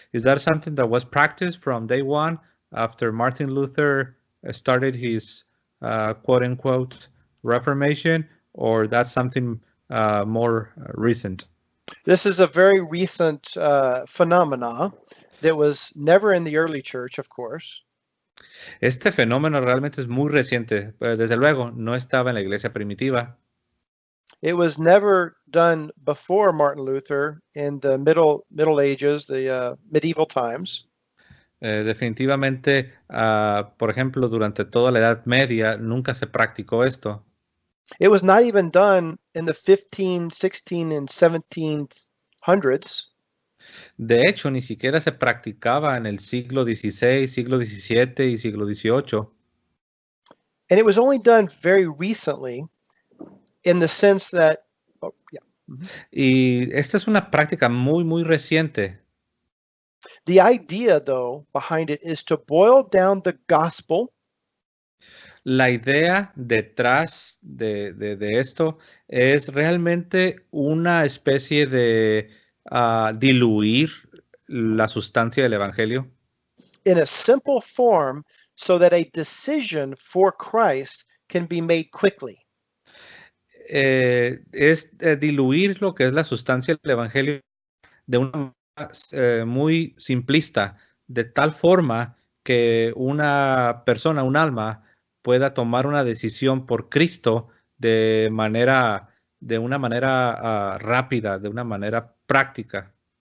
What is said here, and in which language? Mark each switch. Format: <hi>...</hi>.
<en>Is that something that was practiced from day one after Martin Luther started his quote-unquote Reformation, or that's something more recent? This is a very recent phenomena that was never in the early church, of course.</en> <es>Este fenómeno realmente es muy reciente. Desde luego, no estaba en la iglesia primitiva.</es> <en>It was never done before Martin Luther in the Middle Ages, the medieval times.</en> <es>Definitivamente, por ejemplo, durante toda la Edad Media nunca se practicó esto.</es> <en>It was not even done in the 15, 16, and 1700s.</en> <es>De hecho, ni siquiera se practicaba en el siglo XVI, siglo XVII y siglo XVIII.</es> <en>And it was only done very recently in the sense that,</en> <es>Y esta es una práctica muy, muy reciente.</es> <en>The idea, though, behind it is to boil down the gospel.</en> <es>La idea detrás de esto es realmente una especie de diluir la sustancia del evangelio</es> <en>In a simple form so that a decision for Christ can be made quickly.</en> <es>Es diluir lo que es la sustancia del evangelio de una manera muy simplista, de tal forma que una persona, un alma, pueda tomar una decisión por Cristo de una manera rápida, de una manera práctica.</es>